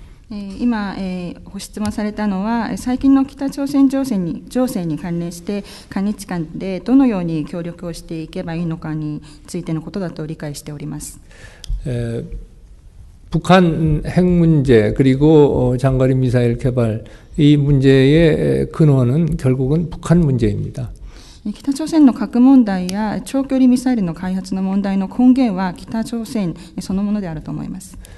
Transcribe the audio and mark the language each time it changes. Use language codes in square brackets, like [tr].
[ja] 今、ご質問されたのは、最近の北朝鮮情勢に関連して、韓日間でどのように協力をしていけばいいのかについてのことだと理解しております。 [ko] 북한 핵 문제 그리고 장거리 미사일 개발 이 문제의 근원은 결국은 북한 문제입니다. [ja] 北朝鮮の核問題や長距離ミサイルの開発の問題の根源は北朝鮮そのものであると思います。